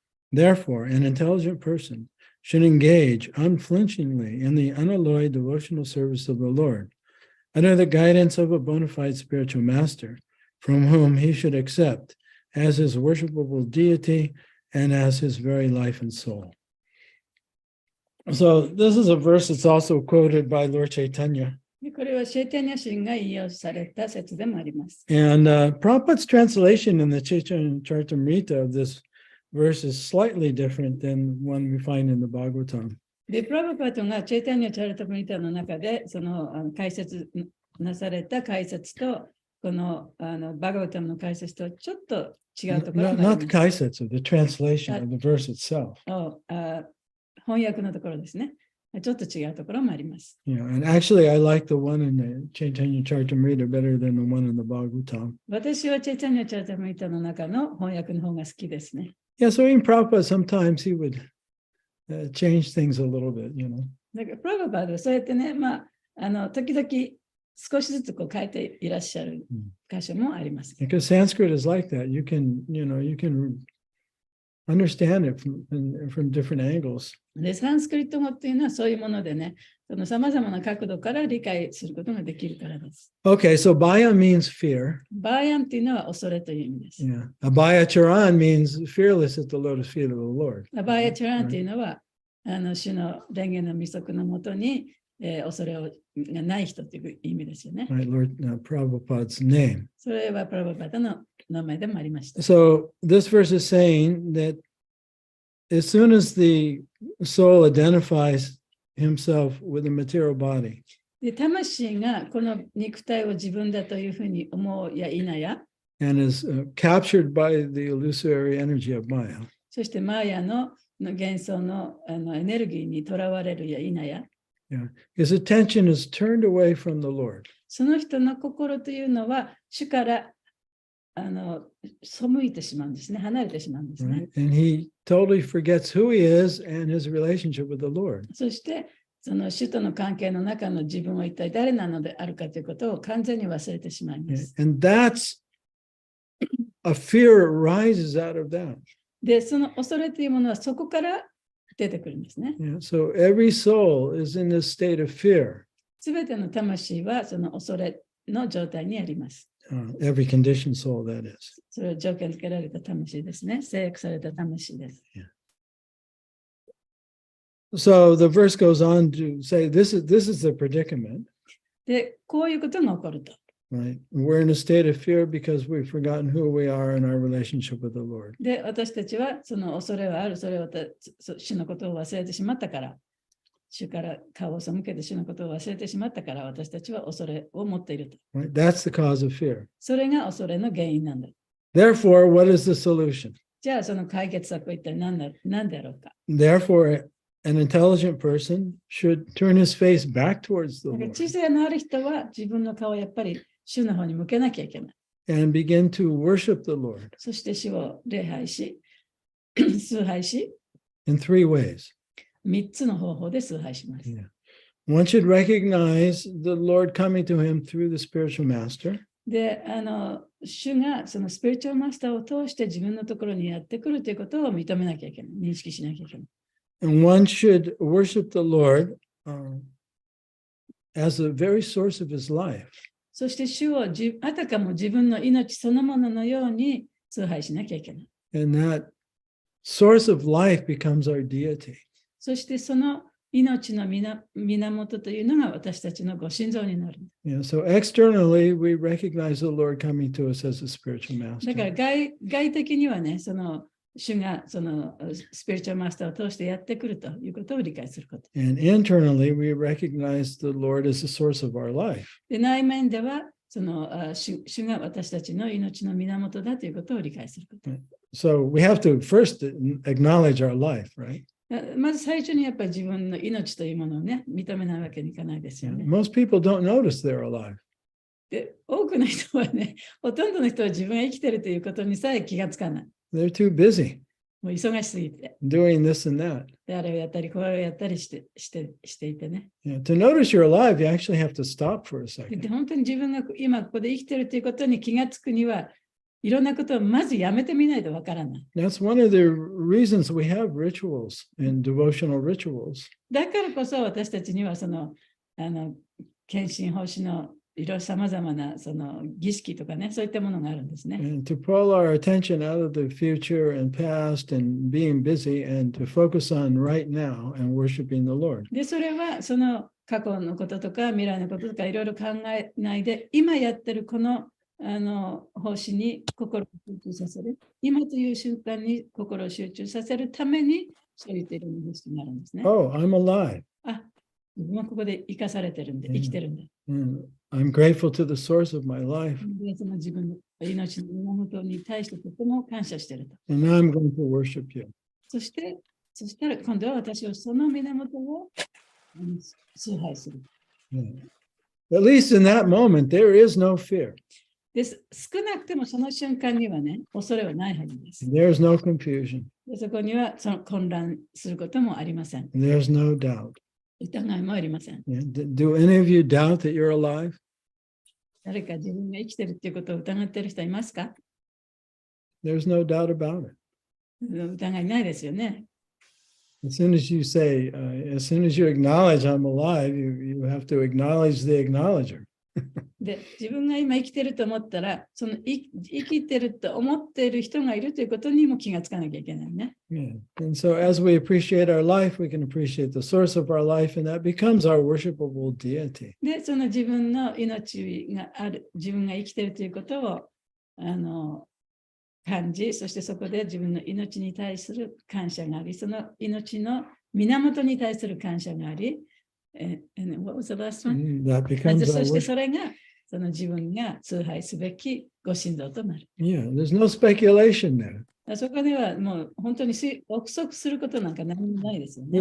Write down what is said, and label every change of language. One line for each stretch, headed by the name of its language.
English: Therefore, an intelligent person should engage unflinchingly in the unalloyed devotional service of the Lord, under the guidance of a bona fide spiritual master, from whom he should accept as his worshipable deity and as his very life and soul. So this is a verse that's also quoted by Lord Chaitanya.
Japanese: これはシェイタニャ神が引用された説でもあります。
English: And Prabhupada's translation in the Chaitanya Charitamrita of this verse is slightly different than one we find in the Bhagavatam.
Japanese: で、プラブパトがチェイタニャチャリタムリタの中で、その解説なされた解説と、このバガバタムの解説とちょっと違うところがあります。
English: Not the
Japanese: 解説,
English: the translation of the verse itself.
Japanese: 翻訳のところですね。ちょっと違うところもあります。
English: Yeah, and actually I like the one in the Chaitanya Charitamrita better than the one in the Bhagavatam.
Japanese: 私はチェイタニャチャリタムリタの中の翻訳の方が好きですね。
English: Yeah, so in Prabhupada, sometimes he would change things a little bit, you know.
Japanese: だからプラブパでそうやってね、時々少しずつこう変えていらっしゃる箇所もあります。
English: Because Sanskrit is like that. You can understand it from different angles.
Japanese: で、サンスクリット語っていうのはそういうものでね、その様々な角度から理解することができるからです。
English: Okay, so Bhaya means fear.
Japanese: バーヤンっていうのは恐れという意味です。
English: Yeah. Abhaya Charan means fearless at the lotus feet of the Lord.
Japanese: バーヤチャランっていうのは、主の蓮華の御足のもとに、恐れがない人という意味ですよね。
English: Right, Lord Prabhupada's name.
Japanese: それはプラブパダの名前でもありました。
English: So this verse is saying that as soon as the soul identifies himself with the material body,
Japanese: で、魂がこの肉体を自分だというふうに思うや否や、
English: and is captured by the illusory energy of Maya,
Japanese: そしてマーヤの幻想のエネルギーにとらわれるや否や、
English: yeah, his attention is turned away from the Lord.
Japanese: その人の心というのは主から背いてしまうんですね、離れてしまうんですね。
English: Right? And he totally forgets who he is and his relationship with the Lord.
Japanese: そしてその主との関係の中の自分は一体誰なのであるかということを完全に忘れてしまいま
English: Yeah,
Japanese: す。
English: and that's a fear arises out of that.
Japanese: で、その恐れというものはそこから出てくるんですね。
English: Yeah, so every soul is in this state of fear.
Japanese: すべての魂はその恐れの状態にあります。
English: Every conditioned soul, that is.
Japanese: それは条件付けられた魂ですね。制約された魂です。
English: So the verse goes on to say this is the predicament.
Japanese: で、こういうことが起こると。
English: Right? We're in a state of fear because we've forgotten who we are in our relationship with the Lord.
Japanese: で、私たちはその恐れはある、それを主のことを忘れてしまったから、主から顔を背けて主のことを忘れてしまったから、私たちは恐れを持っていると。
English: Right? That's the cause of fear.
Japanese: それが恐れの原因なんだ。
English: Therefore, what is the solution?
Japanese: じゃあ、その解決策は一体何であろうか。
English: Therefore, an intelligent person should turn his face back towards the
Japanese: だから
English: Lord.
Japanese: 知性のある人は自分の顔をやっぱり主の方に向けなきゃいけない。
English: and begin to worship the Lord
Japanese: そして主を礼拝し、崇拝し、
English: in three ways.
Japanese: 3つの方法で崇拝します。
English: Yeah. One should recognize the Lord coming to him through the spiritual master.
Japanese: で、主がそのスピリチュアルマスターを通して自分のところにやってくるということを認めなきゃいけない。認識しなきゃいけない。
English: And one should worship the Lord as the very source of his life.
Japanese: そして主をあたかも自分の命そのもののように崇拝しなきゃいけない。
English: And that source of life becomes our deity.
Japanese: そしてその命の源というのが私たちのご神像になる。
English: Yeah, so externally, we recognize the Lord coming to us as a spiritual
Japanese: だから
English: master.
Japanese: 外的にはね、その主がそのスピリチュアルマスターを通してやってくるということを理解すること。
English: And internally, we recognize the Lord as the source of our life.
Japanese: で内面ではその主が私たちの命の源だということを理解すること。
English: So we have to first acknowledge our life, right?
Japanese: まず最初にやっぱり自分の命というものをね、認めないわけにいかないですよね。
English: Most people don't notice they're alive.
Japanese: で、多くの人はね、ほとんどの人は自分が生きているということにさえ気がつかない。
English: They're too busy
Japanese: もう忙しすぎて。
English: doing this and that.
Japanese: で、あれをやったり、これをやったりしていてね。
English: Yeah, to notice you're alive, you actually have to stop for a
Japanese: で、
English: second.
Japanese: 本当に自分が今ここで生きているということに気がつくには、いろんなことをまずやめてみないとわからない。
English: That's one of the reasons we have rituals and devotional rituals.
Japanese: だからこそ私たちにはその、献身奉仕のいろいろさまざまなその儀式とかね、そういったものがあるんですね。
English: And to pull our attention out of the future and past and being busy and to focus on right now and worshiping the Lord.
Japanese: で、それはその過去のこととか未来のこととかいろいろ考えないで、今やってるこの奉仕に心を集中させる。今という瞬間に心を集中させるために、そういったいろんな儀式があるんですね。
English: Oh, I'm alive.
Japanese: あ、自分はここで生かされてるんで、生きてるんだ。
English: And I'm grateful to the source of my life.
Japanese: でその自分の命の源に対してとても感謝していると。
English: And now I'm going to worship you.
Japanese: そしたら今度は私はその源を崇拝する。
English: Yeah. At least in that moment, there is no fear.
Japanese: です。少なくてもその瞬間にはね、恐れはないはずです。
English: There's no confusion.
Japanese: でそこにはその混乱することもありません。
English: There's no doubt.
Japanese: 疑いもありません。
English: Yeah. Do any of you doubt that you're alive?
Japanese: 誰か自分が生きてるっていうことを疑っている人いますか？
English: There's no doubt about it.
Japanese: 疑いないですよね。
English: As soon as you say, as soon as you acknowledge I'm alive, you have to acknowledge the acknowledger.
Japanese: で、自分が今生きてると思ったら、その生きてると思っている人がいるということにも気がつかなきゃいけないね。
English: Yeah. And so as we appreciate our life, we can appreciate the source of our life, and that becomes our worshipable deity.
Japanese: で、その自分の命がある、自分が生きているということを感じ、そしてそこで自分の命に対する感謝があり、その命の源に対する感謝があり、
English: and what was the last one? That becomes
Japanese: そ
English: our
Japanese: して
English: worship.
Japanese: それがその自分が崇拝すべきご神像となる。
English: Yeah, there's no speculation there.
Japanese: そこではもう本当に憶測することなんか何もないですよね。